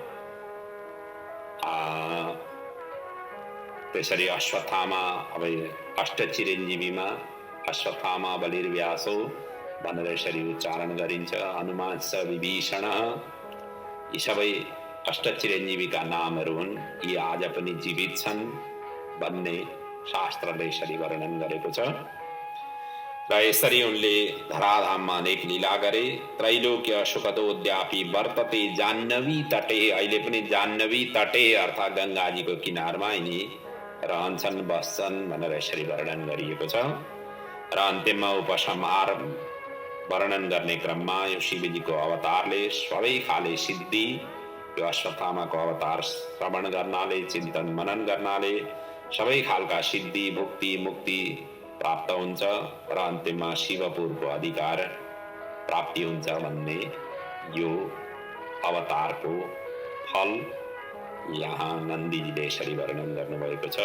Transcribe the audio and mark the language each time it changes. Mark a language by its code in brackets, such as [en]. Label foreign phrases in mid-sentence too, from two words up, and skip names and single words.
[ne] त्यसरी अश्वत्थामा अब अष्टचिरञ्जीवीमा [sa] अश्वत्थामा बलिर्व्यासो [ne] भनेर यसरी उच्चारण गरिन्छ। हनुमान स विभीषण, यी सबै अष्टचिरञ्जीवीका नामहरू हुन्। यी आज पनि जीवित छन् भन्ने शास्त्रले यसरी वर्णन गरेको छ। र यसरी उनले धराधाममा अनेक लीला गरे। [sa] त्रैलोक्य सुखदोद्यापी वर्तते जाह्नवी तटे, [ne] अहिले पनि [sa] जाह्नवी तटे [ne] अर्थात् गंगाजीको किनारमा यिनी रहन्छन् बस्छन् भनेर यसरी वर्णन गरिएको छ। र अन्त्यमा उपसंहार वर्णन गर्ने क्रममा यो शिवजीको अवतारले सबै खाले सिद्धि, यो अश्वत्थामाको अवतार श्रवण गर्नाले, चिन्तन मनन गर्नाले सबै खालका सिद्धि, भुक्ति, मुक्ति प्राप्त हुन्छ र अन्तिममा शिवपुरको अधिकार प्राप्ति हुन्छ भन्ने यो अवतारको फल यहाँ नन्दीजीले यसरी वर्णन गर्नुभएको छ।